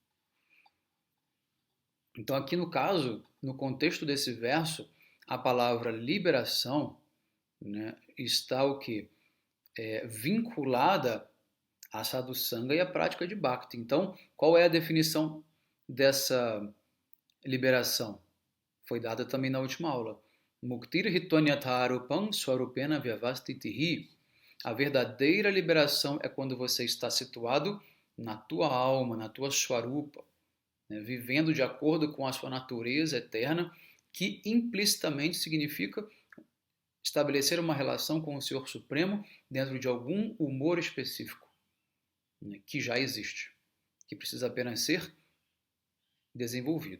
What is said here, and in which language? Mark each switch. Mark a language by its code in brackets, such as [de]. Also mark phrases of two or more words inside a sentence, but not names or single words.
[pt] Então aqui no caso, no contexto desse verso, a palavra liberação, né, está o quê? Vinculada a sadhusanga e a prática de Bhakti. Então, qual é a definição dessa liberação? Foi dada também na última aula. [sa] मुक्तिर् हित्वान्यथारूपं स्वरूपेण व्यवस्थितिः. [pt] A verdadeira liberação é quando você está situado na tua alma, na tua swarupa, né, vivendo de acordo com a sua natureza eterna, que implicitamente significa estabelecer uma relação com o Senhor Supremo dentro de algum humor específico, né, que já existe, que precisa apenas ser desenvolvido.